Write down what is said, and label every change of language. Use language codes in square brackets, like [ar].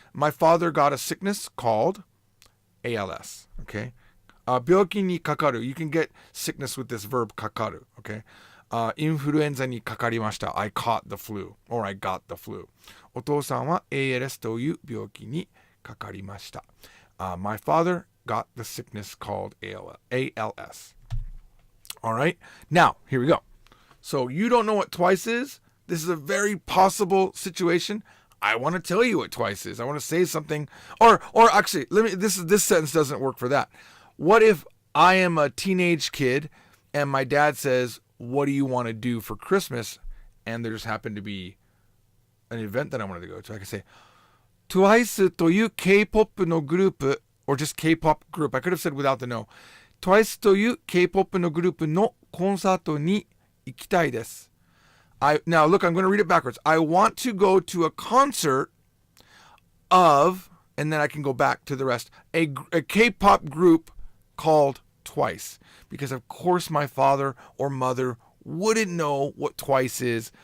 [en] My father got a sickness called ALS. [ja] Okay? 病気にかかる. [en] You can get sickness with this verb かかる. Okay? [ja] インフルエンザにかかりました。 [en] I caught the flu. Or I got the flu. [ja] お父さんは ALS という病気にかかりました。 [en] My father got the sickness called ALS. Alright? Now, here we go. So you don't know what twice is? This is a very possible situation. I want to tell you what twice is. I want to say something. Or actually, this sentence doesn't work for that. What if I am a teenage kid and my dad says, what do you want to do for Christmas? And there just happened to be an event that I wanted to go to. I can say, [ja] Twice という K-POP のグループ [en] or just K-POP group. I could have said without the no. [ja] Twice という K-POP のグループのコンサートに行きたいです。 [en] Now, look, I'm going to read it backwards. I want to go to a concert of, and then I can go back to the rest, a K-pop group called Twice. Because, of course, my father or mother wouldn't know what Twice is.